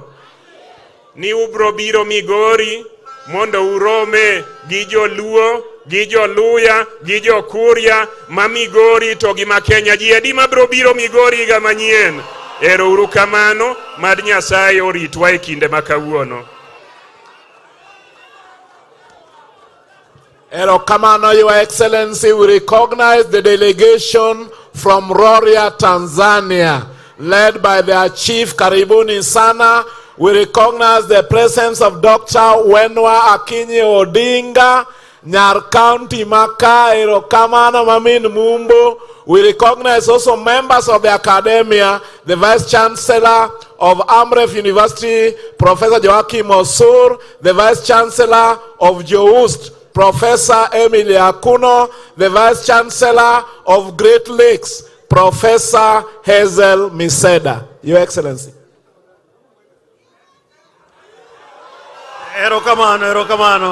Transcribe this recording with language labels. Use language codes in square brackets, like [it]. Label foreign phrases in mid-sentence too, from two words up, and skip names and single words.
[luo] Ni ubro biro Migori mondo urome gi joluo, gi joluya, gi jokuria ma Migori to gi ma Kenya. Ji adi ma bro biro Migori iga manyien? Ero uru kamano, mad Nyasaye oritwa e kinde makawuono. Ero kamano, [en] Your Excellency, we recognize the delegation from Rorya, Tanzania, led by their chief [sw] Karibuni Sana. [en] We recognize the presence of Dr. [luo] Wenwa Akinyi Odinga, Nyar County Maka, Ero kamano Mamin Mumbo. [en] We recognize also members of the academia, the Vice Chancellor of Amref University, Professor Joachim Osur, the Vice Chancellor of JOUST, Professor Emily Akuno, the Vice Chancellor of Great Lakes, Professor Hazel Miseda. Your Excellency. [luo] Erokamano.